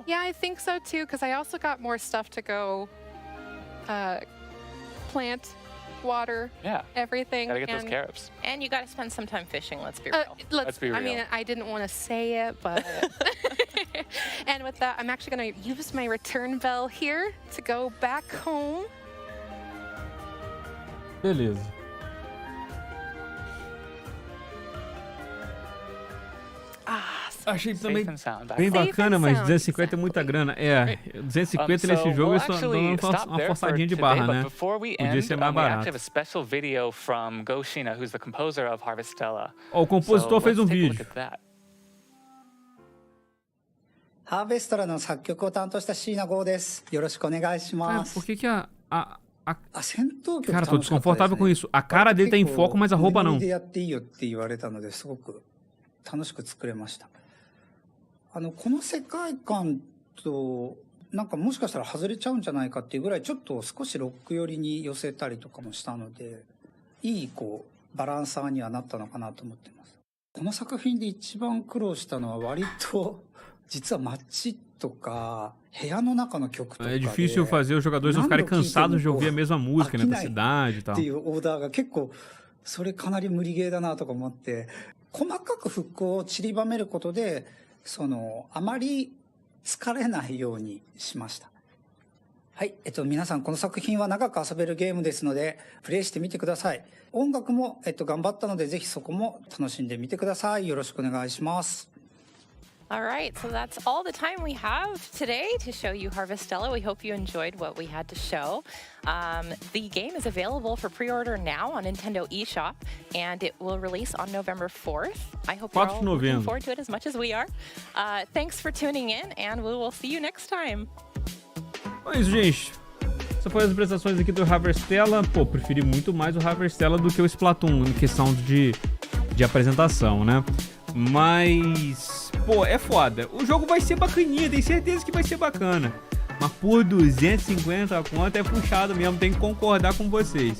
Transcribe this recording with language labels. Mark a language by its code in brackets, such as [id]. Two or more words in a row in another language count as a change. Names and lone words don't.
[en] Yeah, I think so too, because I also got more stuff to go plant, water, Yeah. everything. Gotta get those and, carrots. And you got to spend some time fishing, let's be real. Let's be I mean, real. I didn't want to say it, but. And with that, I'm actually going to use my return bell here to go back home. [pt] Beleza. Achei também [en] Safe and sound. [pt] bem [en] Safe [pt] bacana, [en] and [pt] mas [en] sound, [pt] 250 é muita grana. É, 250 nesse [en] So [pt] jogo [en] we'll [pt] é só [en] actually [pt] dando [en] stop [pt] uma [en] there for [pt] forçadinha de [en] today, [pt] barra, [en] but [pt] né? [en] before we [pt] Podia [en] end, [pt] ser mais [en] we actually [pt] barato. [en] have a special video from Goshina, who's the composer of Harvestella. [pt] Ó, o compositor [en] So [pt] fez [en] let's take a look [pt] vídeo. [en] at that. [ja] ハーベストラの作曲を担当した椎名剛です。よろしくお願いし [pt] Cara, [ja] ま [pt] por [ja] す。 [pt] que que a [ja] 戦闘曲 [pt] Cara, [ja] 楽 [pt] tô [ja] しかったです [pt] desconfortável com isso. A cara dele tá em foco, mas a roupa [ja] ノ [pt] não. [ja] リノリでやっていいよって言われたのですごく楽しく作れました。この世界観となんかもしかしたら外れちゃうんじゃないかっていうぐらいちょっと少しロック寄りに寄せたりとかもしたので、いいバランサーにはなったのかなと思ってます。この作品で一番苦労したのは割と実は街とか部屋の中の曲とか [pt] É [ja] で [pt] difícil fazer os jogadores não ficarem cansados de ouvir a mesma música, né? Da cidade e [ja] っ [pt] tal. [ja] ていうオーダーが結構それかなり無理ゲーだなとか思って、細かくフックを散りばめることであまり疲れないようにしました。はい、皆さんこの作品は長く遊べるゲームですのでプレイしてみてください。音楽も頑張ったのでぜひそこも楽しんでみてください。よろしくお願いします。 [en] All right, so that's all the time we have today to show you Harvestella. We hope you enjoyed what we had to show. The game is available for pre-order now on Nintendo eShop, and it will release on November 4th. I hope you're all looking forward to it as much as we are. Thanks for tuning in, and we will see you next time. [pt] É isso, gente. Essas foram as apresentações aqui do Harvestella. Pô, preferi muito mais o Harvestella do que o Splatoon em questão de apresentação, né? Mas pô, é foda. O jogo vai ser bacaninha, tenho certeza que vai ser bacana. Mas por 250 a conta é puxado mesmo, tem que concordar com vocês.